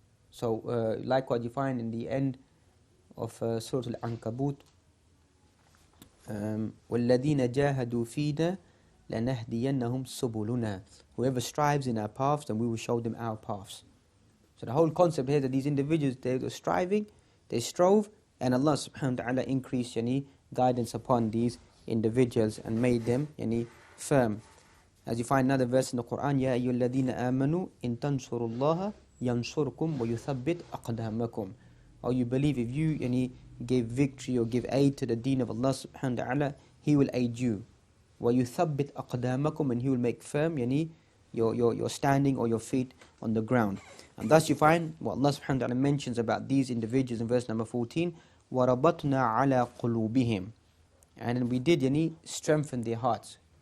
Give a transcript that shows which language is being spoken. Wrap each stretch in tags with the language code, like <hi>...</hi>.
<en>So likewise you find in the end of Surat Al Ankabut,</en> <ar>وَالَّذِينَ جَاهَدُوا فِينَا لَنَهْدِيَنَّهُمْ سُبُلُنَا.</ar> <en>Whoever strives in our paths, then we will show them our paths. So the whole concept here, that these individuals, they were striving, they strove, and Allah subhanahu wa ta'ala increased guidance upon these individuals and made them firm. As you find another verse in the Qur'an,</en> <ar>يَا أَيُّهَا الَّذِينَ آمَنُوا إِن تَنْصُرُوا اللَّهَ يَنْصُرْكُمْ وَيُثَبِّتْ أَقْدَامَكُمْ.</ar> <en>or you believe if you give victory or give aid to the deen of Allah subhanahu wa ta'ala, He will aid you.</en> <ar>وَيُثَبِّتْ أَقْدَامَكُمْ,</ar> <en>and He will make firm your standing or your feet on the ground. And thus you find what Allah subhanahu wa ta'ala mentions about these individuals in verse number 14,</en> <ar>وَرَبَطْنَا عَلَىٰ قُلُوبِهِمْ,</ar> <en>and then we did strengthen their hearts.</en>